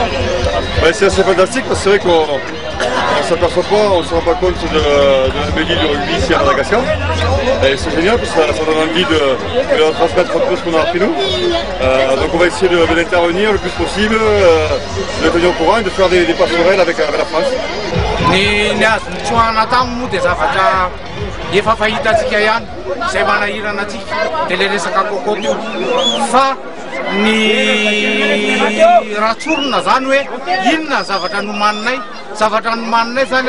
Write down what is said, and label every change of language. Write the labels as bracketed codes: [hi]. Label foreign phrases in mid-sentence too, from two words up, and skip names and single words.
[fr] C'est assez fantastique parce que c'est vrai qu'on ne s'aperçoit pas, on ne se rend pas compte de la mêlée du rugby ici à Madagascar. Et c'est génial parce que ça donne envie de transmettre un peu ce qu'on a appris nous. Donc on va essayer d'intervenir le plus possible, de tenir au courant et de faire des passerelles avec la France. [mg] Efa fahitantsika ihany izay manahirana atsika dia le resaka kokoa teo fa ny ratsorona zany hoe inona zavatra nomaninay zany